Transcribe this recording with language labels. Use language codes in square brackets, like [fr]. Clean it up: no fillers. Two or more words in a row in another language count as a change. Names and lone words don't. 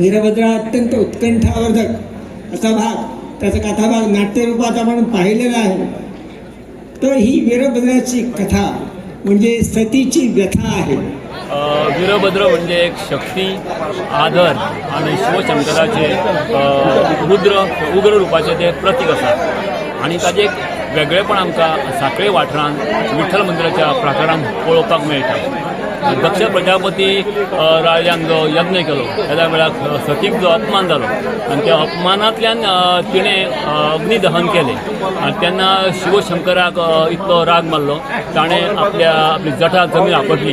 [mr] वीरभद्र अत्यंत उत्कंठावर्धक असा भाग, त्याचा कथाभाग नाट्यरूपात आपण पाहिलेला आहे। तर ही वीरभद्राची कथा म्हणजे सतीची व्यथा आहे। [kok] वीरभद्र म्हणजे एक शक्ती, आदर आणि शिवशंकराचे उग्र रूपाचे ते प्रतीक आसा आणि ताजे एक वेगळेपण आमकां साखळे वाठारांत विठ्ठल मंदिराच्या प्राकारांत पळोवपाक मेळटा। दक्ष प्रजापती राजान जो यज्ञ केलो त्या वेळार सतीक जो अपमान जालो आणि त्या अपमानांतल्यान तिणें अग्निदहन केलें आणि तेन्ना शिवशंकराक इतलो राग मारलो ताणें आपली जटा जमीन आपटली।